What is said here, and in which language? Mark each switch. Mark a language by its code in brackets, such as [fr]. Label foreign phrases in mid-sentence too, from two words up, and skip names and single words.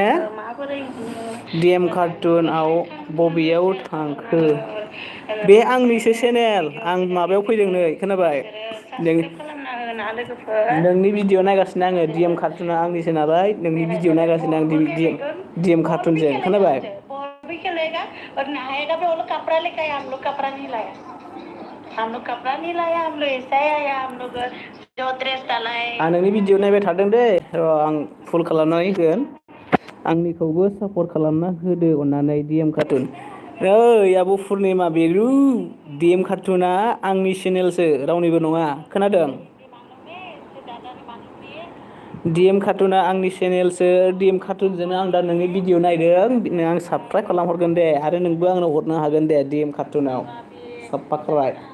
[brx] भिडिअखौ माबोरै मोनो डिएम मोजाङैनो कार्टुनाव थांनानै बबेयाव सेयार थांखो खालामना बे आंनिसो बिनिखायनो चेनेल भिडिअ आं माबायाव फैदों चेनेलनिखौ नै खोनाबाय नोंसोरो साबसक्राइब खालामना होना लोगोफोर नोंनि भिडिअ नायगासिनो आङो डिएम जोङो कार्टुना आंनिसो नालाय नोंनि भिडिअ बेरायहैबाय नायगासिनो आं बलबो गेलेगोन डिएम [hi] बॉल भी [brx] कार्टुनजों खेलेगा खोनाबाय [hi] हमसे बॉल भी खेलेगा और नहाएगा भी वो लोग कपड़ा लेके आया हम लोग कपड़ा नहीं लाया हम लोग कपड़ा नहीं लाया हम लोग ऐसा ही आया हम लोग जो ड्रेस डाला है [brx] आं नोंनि भिडिअ नायबाय थादों दै र' आं फुल खालामनानै होगोन आंनिखौबो सापर्ट खालामना होदो अननानै डिएम कार्टुन ओइ आब' पुर्निमा बेरु डिएम कार्टुना आंनि चेनेलसो रावनिबो नङा खोनादों डिएम कार्टुना आंनि चेनेलसो डिएम कार्टुनजोंनो आं दा नोंनि भिडिअ नायदों आं साबसक्राइब खालामहरगोन दे आरो नोंबो आंनो हरनो हागोन दे डिएम कार्टुनाव साबसक्राइब